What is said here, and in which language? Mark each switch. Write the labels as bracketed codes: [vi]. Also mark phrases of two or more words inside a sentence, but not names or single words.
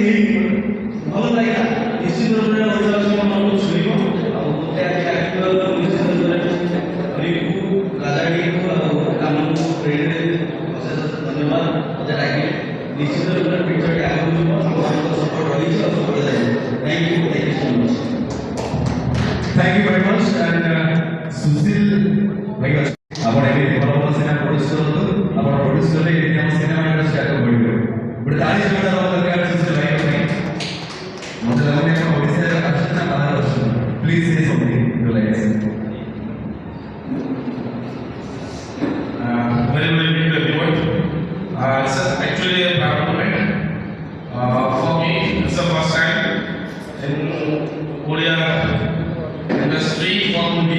[or] ହେଇନି ଭଲ ଲାଗିଲା ନିଶ୍ଚିତ ଭାବରେ ଓଡ଼ିଶାବାସୀଙ୍କ ମନକୁ ଛୁଇଁବ ଆଉ ମୋତେ ଆଜି ଡାକିଥିବାରୁ ନିଶ୍ଚିତ ଭାବରେ ରିକୁ ରାଜାଡିକୁ ଆଉ କାମକୁ ସେଇଠି ଅଶେଷ ଅଶେଷ ଧନ୍ୟବାଦ ମୋତେ ଡାକିଲେ ନିଶ୍ଚିତ ରୂପରେ ପିକ୍ଚରଟି ଆଗକୁ ଯିବ ଆପଣଙ୍କର ସପୋର୍ଟ ରହିଛି ଆଉ ସପୋର୍ଟ ରହିବ [en] thank you so much Thank you very much and [or] Susil ଭାଇ ଆପଣ ଏବେ ଭଲ ଭଲ [en] cinema produce [or] କରନ୍ତୁ ଆପଣ ପ୍ରଡ୍ୟୁସ୍ କଲେ ଏମିତି ଆମ [en] cinema industry [or] ଆଗକୁ ବଢ଼ିବ ଗୋଟେ ତାଳି ଜୋରଦାର ହେବା ଦରକାର ସୁଶୀଲ ଭାଇଙ୍କ ପାଇଁ ମୋତେ ଲାଗୁନି ଆପଣ ଓଡ଼ିଶାରେ ଆସୁଛନ୍ତି ନା ବାହାରେ ଆସୁଛନ୍ତି [en] please say something you like Very good evening to everyone. It's actually a proud moment. For me, it's the first time in Korea industry for me.